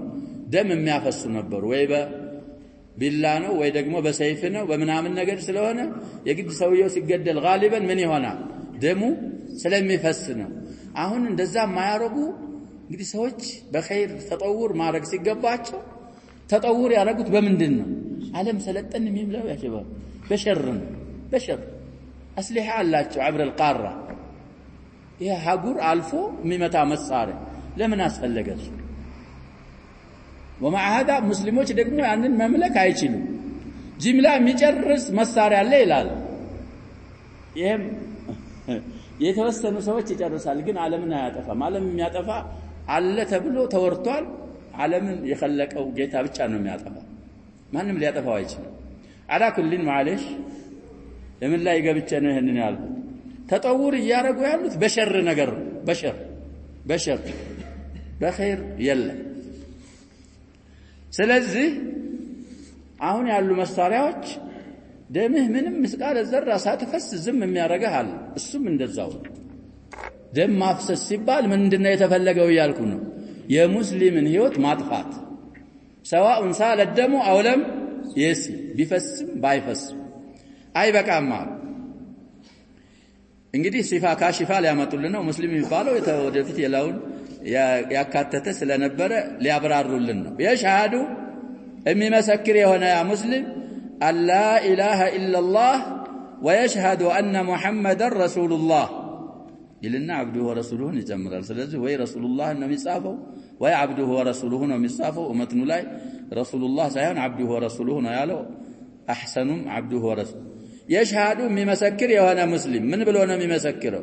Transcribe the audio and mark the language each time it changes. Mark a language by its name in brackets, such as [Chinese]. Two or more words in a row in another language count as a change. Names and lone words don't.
[Amharic] ደም የሚያፈሱ ነበር። ወይ በቢላ ነው ወይ ደግሞ በሰይፍ ነው በምናምን ነገር ስለሆነ የግድ ሰውየው ሲገደል ጋሊበን ምን ይሆናል? ደሙ ስለሚፈስ ነው። አሁን እንደዛ ማያረጉ እንግዲህ ሰዎች በኸይር ተጠውር ማድረግ ሲገባቸው ተጠውር ያደረጉት በምንድን ነው? ዓለም ሰለጠን የሚብለው ያሽባል በሸር ነው። በሸር አስሊሃ አላቸው [Arabic] عبر القاره [Amharic] ይሄ ሀጉር አልፎ የሚመታ መሳሪያ ለምን አስፈለገ? [Arabic] ومع هذا [Amharic] ሙስሊሞች ደግሞ ያንን መምለክ አይችሉም። ጅምላ የሚጨርስ መሳሪያ አለ ይላል። ይሄም የተወሰኑ ሰዎች ይጨርሳል፣ ግን ዓለምን አያጠፋም። ዓለም የሚያጠፋ አለ ተብሎ ተወርቷል። ዓለምን የخለቀው ጌታ ብቻ ነው የሚያጠፋ፣ ማንም ሊያጠፋው አይችልም። [Arabic] على كل معلش [Amharic] ለምን ላይ ገብቼ ነው ይሄንን ያልኩት? ተጠውር እያረጉ ያሉት በሸር ነገር በሸር በኸይር የለም። ስለዚህ አሁን ያሉ መሳሪያዎች ደምህ ምንም ምስቃለ ዘራ ሳትፈስ ዝም የሚያረጋህ አለ። እሱም እንደዛው ደም ማፍሰስ ሲባል ምንድነው የተፈለገው እያልኩ ነው? የሙስሊምን ህይወት ማጥፋት [Arabic] سواء سال الدم او لم يسل [Amharic] ቢፈስም ባይፈስም አይበቃም። እንግዲህ ሲፋ ካሽፋ ሊያመጡልን ነው። ሙስሊም የሚባለው ወደፊት የላውን ያካተተ ስለነበረ ሊያብራሩልን ነው። የሻሃዱ የሚመሰክር የሆነ ያ ሙስሊም [Arabic] ألا إله إلا الله ويشهد أن محمدا رسول الله [Amharic] ይልና [Arabic] عبده ورسوله [Amharic] ይጀምራል። ስለዚህ ወይ ረሱሉላህ ነው የሚጻፈው ወይ [Arabic] عبده ورسوله [Amharic] ነው የሚጻፈው። ኡመትኑ ላይ ረሱሉላህ ሳይሆን [Arabic] عبده ورسوله [Amharic] ነው ያለው። አህሰኑም [Arabic] عبده ورسوله [Amharic] የሽሃዱ የሚመሰክር የሆነ ሙስሊም ምን ብሎ ነው የሚመሰክረው?